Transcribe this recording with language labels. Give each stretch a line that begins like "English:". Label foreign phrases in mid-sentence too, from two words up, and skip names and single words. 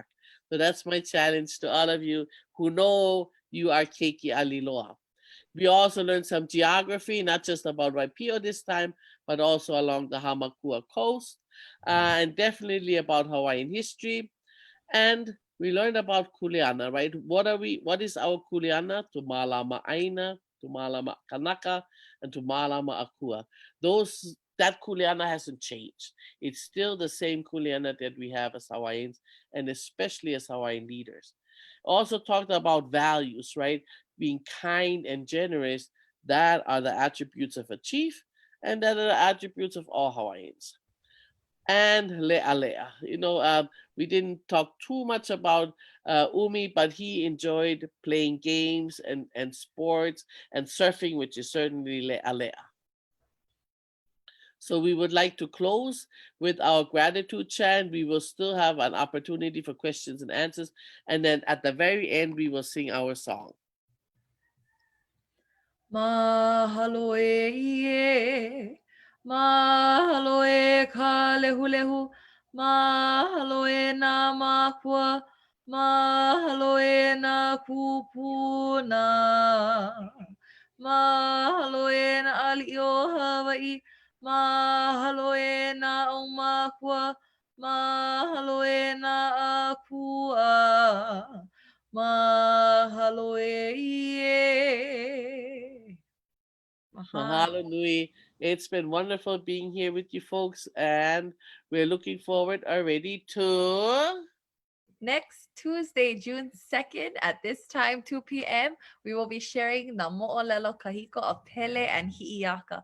English: So that's my challenge to all of you who know you are
Hawaiian: Keiki Aliiloa.
English: We also learned some geography, not just about Waipio this time, but also along the Hamakua coast, and definitely about Hawaiian history. And we learned about kuleana, right? What is our
Hawaiian: kuleana? Tumalama ʻāina, tumalama kanaka, and tumalama akua.
English: That kuleana hasn't changed. It's still the same kuleana that we have as Hawaiians, and especially as Hawaiian leaders. Also talked about values, right? Being kind and generous. That are the attributes of a chief, and that are the attributes of all Hawaiians. and leʻalea. We didn't talk too much about Umi, but he enjoyed playing games and sports and surfing, which is certainly leʻalea. So we would like to close with our gratitude chant. We will still have an opportunity for questions and answers. And then at the very end, we will sing our song.
Hawaiian: Mahalo e ie, mahalo e ka lehulehu, mahalo e nā mākua, mahalo e nā kupuna, mahalo e nā aliʻi o Hawaiʻi, mahalo e nā ʻaumākua, mahalo e nā akua. Mahalo e ie. Mahalo nui.
English: It's been wonderful being here with you folks, and we're looking forward already to next Tuesday, June 2nd at this time, 2 p.m., we will be sharing the
Hawaiian: Moʻolelo Kahiko
English: of Pele and Hi'iaka.